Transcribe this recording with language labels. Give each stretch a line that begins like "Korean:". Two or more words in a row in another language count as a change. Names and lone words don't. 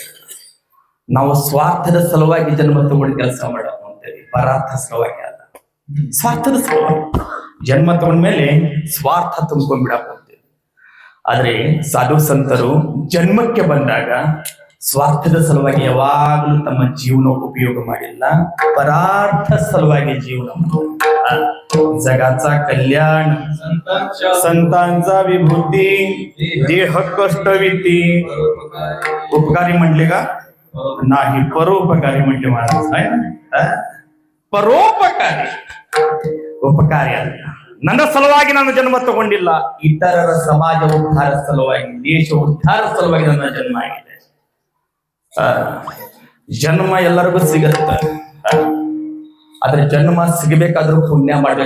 Kannada: ನಾವು ಸ್ವಾರ್ಥದ ಸಲುವಾಗಿ ಜನ್ಮ ತಗೊಂಡು ಕೆಲಸ ಮಾಡಬೇಕು ಅಂತೇಳಿ, ಪರಾರ್ಥ ಸಲುವಾಗಿ ಅಲ್ಲ, ಸ್ವಾರ್ಥದ ಸಲುವಾಗಿ ಜನ್ಮ ತಗೊಂಡ್ಮೇಲೆ ಸ್ವಾರ್ಥ ತುಂಬ್ಕೊಂಡ್ಬಿಡಕ್ ಅಂತೇಳಿ. ಆದ್ರೆ ಸಾಧು ಸಂತರು ಜನ್ಮಕ್ಕೆ ಬಂದಾಗ ಸ್ವಾರ್ಥದ ಸಲುವಾಗಿ ಯಾವಾಗಲೂ ತಮ್ಮ ಜೀವನ ಉಪಯೋಗ ಮಾಡಿಲ್ಲ, ಪರಾರ್ಥ ಸಲುವಾಗಿ ಜೀವನ.
Marathi: जगाचा कल्याण संतांचा विभूती देह कष्टविती. उपकारी म्हटले का नाही, परोपकारी म्हटले महाराज. आहे ना,
Kannada: ಪರೋಪಕಾರಿ. ಉಪಕಾರಿ ಅಲ್ಲ. ನನ್ನ ಸಲುವಾಗಿ ನಾನು ಜನ್ಮ ತಗೊಂಡಿಲ್ಲ, ಇತರರ ಸಮಾಜ ಉದ್ಧಾರ ಸಲುವಾಗಿ, ದೇಶ ಉದ್ಧಾರ ಸಲುವಾಗಿ ನನ್ನ ಜನ್ಮ ಆಗಿದೆ. ಜನ್ಮ ಎಲ್ಲರಿಗೂ ಸಿಗತ್ತ. ಆದ್ರೆ ಜನ್ಮ ಸಿಗಬೇಕಾದ್ರೂ ಪುಣ್ಯ ಮಾಡ್ಬೇಕು.